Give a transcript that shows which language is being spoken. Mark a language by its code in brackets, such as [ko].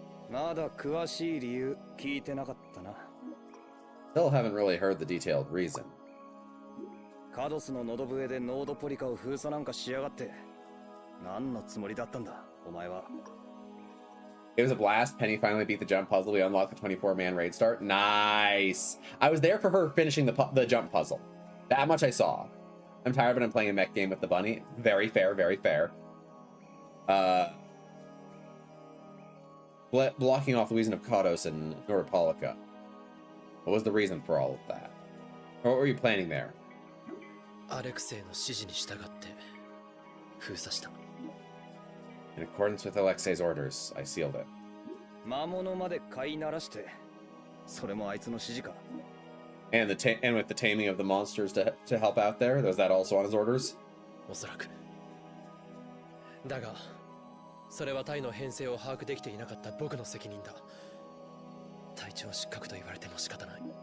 [ja] まだ詳しい理由聞いてなかったな。 [en] Still haven't really heard the detailed reason. [ja] カドスの喉笛でノードポリカを封鎖なんかしやがって。何のつもりだったんだ、お前は。 [en] It was a blast. Penny finally beat the jump puzzle. We unlocked the 24-man raid start. Nice. I was there for her finishing the jump puzzle. That much I saw. I'm tired, but I'm playing a mech game with the bunny. Very fair, very fair. Blocking off Louisiana of Kados and Noropolica. What was the reason for all of that? Or what were you planning there? [ja] アレクセイの指示に従って封鎖した。 [en] In accordance with Alexei's orders, I sealed it. [ja] 魔物まで飼いならして、それもあいつの指示か。 [en] And with the taming of the monsters to help out there, was that also on his orders? [ja] おそらく。だが、それは隊の編成を把握できていなかった僕の責任だ。隊長失格と言われても仕方ない。